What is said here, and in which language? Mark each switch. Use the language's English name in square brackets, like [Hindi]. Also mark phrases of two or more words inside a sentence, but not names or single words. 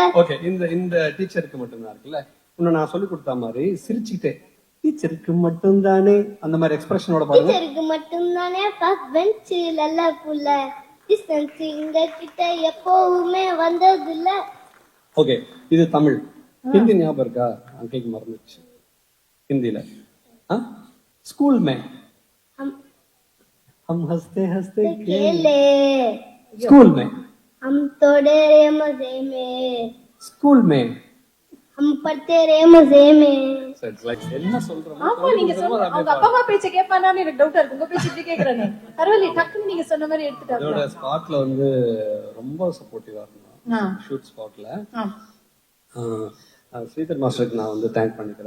[Tamil] ஓகே, இந்த டீச்சருக்கு மட்டும்தான் இருக்குல்ல. இன்னும் நான் சொல்லி கொடுத்த மாதிரி சிரிச்சுக்கிட்டே டீச்சருக்கு மட்டும்தானே அந்த மாதிரி எக்ஸ்பிரஷனோட பாருங்க. டீச்சருக்கு மட்டும்தானே [English] first bench [Tamil] நல்ல புள்ள, டிஸ்டன்ஸ் எங்க கிட்ட எப்பவுமே வந்ததில்ல. ஓகே, இது தமிழ். ஹிந்தி ஞாபகம் இருக்கா? அன்னைக்கு மறந்துச்சு. ஹிந்தில ஸ்கூல் [Hindi] में हम हंसते हंसते खेले, स्कूल में हम तोड़े रे मजे में, स्कूल में हम पढ़ते रे मजे में. [Tamil] என்ன சொல்றோம்? ஆமா, நீங்க சொல்லுங்க. அவங்க அப்பா அம்மா பேச்ச கேட்பானான்னு எனக்கு டவுட்டா இருக்கு. உங்க பேச்சு இப்படி கேக்குறானே. பரவாயில்லை, டக்குன்னு நீங்க சொன்ன மாதிரி எடுத்துட்டாங்க. இதோட ஸ்பாட்ல வந்து ரொம்ப சப்போர்ட்டிவா இருந்தாங்க. [English] shoot spotல [Tamil] ஸ்ரீதர் மாஸ்டருக்கு நான் வந்து தேங்க் பண்ணிக்கிறேன்.